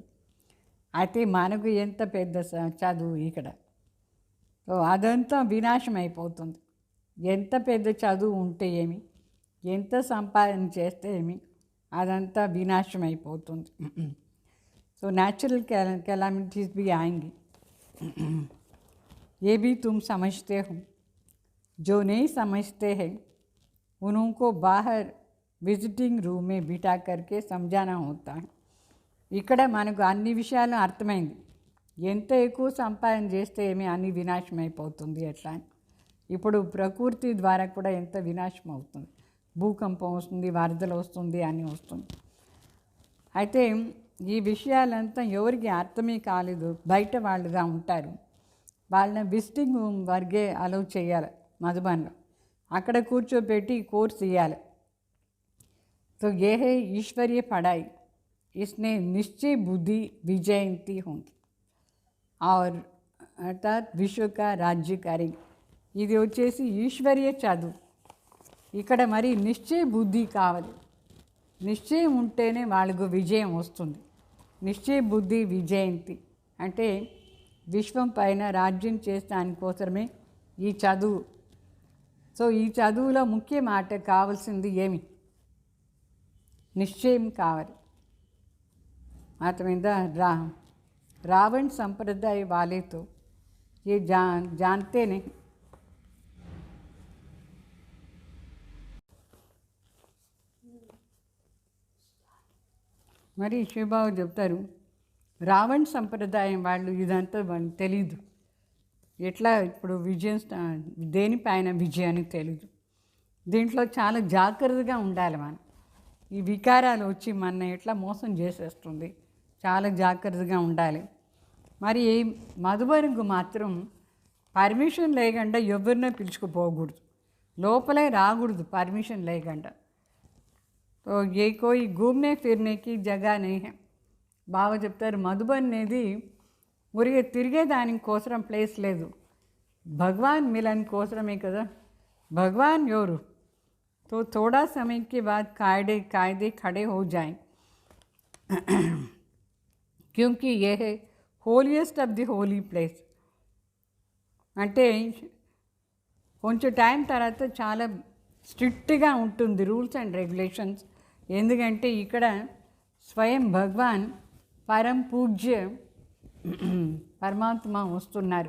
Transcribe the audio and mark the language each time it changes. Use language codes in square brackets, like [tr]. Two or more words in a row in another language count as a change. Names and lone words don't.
[te] అయితే మనకు ఎంత పెద్ద చదువు ఇక్కడ. సో అదంతా వినాశం అయిపోతుంది. ఎంత పెద్ద చదువు ఉంటే ఏమి, ఎంత సంపాదన చేస్తే ఏమి, అదంతా వినాశం అయిపోతుంది. [hi] సో [en] natural calamities [hi] भी आएंगी, ये भी तुम समझते हो. जो नहीं समझते हैं उनको बाहर [en] visiting room [hi] में बिठा करके समझाना होता है. [te] ఇక్కడ మనకు అన్ని విషయాలు అర్థమైంది. ఎంత ఎక్కువ సంపాదన చేస్తే ఏమి అన్ని వినాశం అయిపోతుంది ఎట్లా అని. ఇప్పుడు ప్రకృతి ద్వారా కూడా ఎంత వినాశం అవుతుంది, భూకంపం వస్తుంది, వరదలు వస్తుంది, అన్నీ వస్తుంది. అయితే ఈ విషయాలంతా ఎవరికి అర్థమే కాలేదు, బయట వాళ్ళుగా ఉంటారు. వాళ్ళని [en] visiting room [te] వరకే అలౌ చేయాలి మధుబన్లో, అక్కడ కూర్చోబెట్టి కోర్స్ ఇవ్వాలి. [hi] तो ये है ईश्वरीय पढ़ाई, इसने निश्चय बुद्धि विजयंती होंगी और अर्थात विश्व का राज्य करेंगे. [te] ఇది వచ్చేసి ఈశ్వరీయ చదువు. ఇక్కడ మరి నిశ్చయ బుద్ధి కావాలి. నిశ్చయం ఉంటేనే వాళ్ళకు విజయం వస్తుంది. నిశ్చయ బుద్ధి విజయంతి అంటే విశ్వం పైన రాజ్యం చేసడానికి కోసమే ఈ చదువు. సో ఈ చదువులో ముఖ్య మాట కావాల్సింది ఏమి, నిశ్చయం కావాలి. అర్థమైందా? [hi] रावण संप्रदाय वाले तो ये जानते नहीं. [te] మరి శివబాబు చెప్తారు, రావణ్ సంప్రదాయం వాళ్ళు ఇదంతా వాళ్ళకి తెలీదు. ఎట్లా ఇప్పుడు విజయం దేనిపైన విజయాన్ని తెలీదు. దీంట్లో చాలా జాగ్రత్తగా ఉండాలి మనం. ఈ వికారాలు వచ్చి మన ఎట్లా మోసం చేసేస్తుంది, చాలా జాగ్రత్తగా ఉండాలి. మరి మధుబన్కు మాత్రం పర్మిషన్ లేకుండా ఎవరినో పిలుచుకుపోకూడదు, లోపలే రాకూడదు పర్మిషన్ లేకుండా. [hi] तो ये कोई घूमने फिरने की जगह नहीं है. [te] బాగా చెప్తారు, మధుబన్ అనేది ఊరికే తిరిగేదానికి కోసం ప్లేస్ లేదు, [hi] भगवान मिलन [te] కోసమే కదా. భగవాన్ ఎవరు? [hi] तो थोड़ा समय के बाद कायदे खड़े हो जाएं, क्योंकि यह है [en] holiest of the holy place. [te] అంటే కొంచెం టైం తర్వాత చాలా స్ట్రిక్ట్గా ఉంటుంది [en] rules and regulations. [te] ఎందుకంటే ఇక్కడ స్వయం భగవాన్ పరం పూజ్య పరమాత్మ వస్తున్నారు.